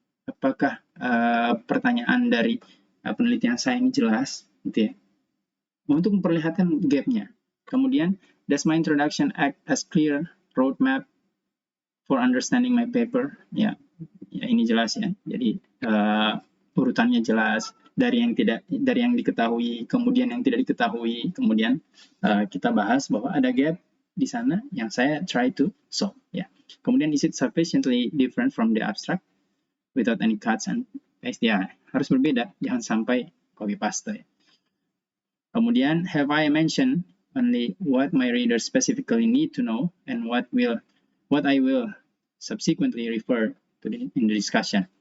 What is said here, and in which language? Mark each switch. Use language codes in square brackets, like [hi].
[id] Apakah pertanyaan dari penelitian saya ini jelas, gitu ya? Untuk memperlihatkan gap-nya. [en] Kemudian, does my introduction act as clear roadmap for understanding my paper? [id] Ya, ini jelas ya. Jadi urutannya jelas dari yang diketahui, kemudian yang tidak diketahui, kemudian kita bahas bahwa ada gap di sana yang saya [en] try to solve, [id] ya. [en] Kemudian is it sufficiently different from the abstract without any cuts and paste? [id] Ya, harus berbeda, jangan sampai copy paste, ya. Kemudian [en] have I mentioned only what my readers specifically need to know and what I will subsequently refer to in the discussion.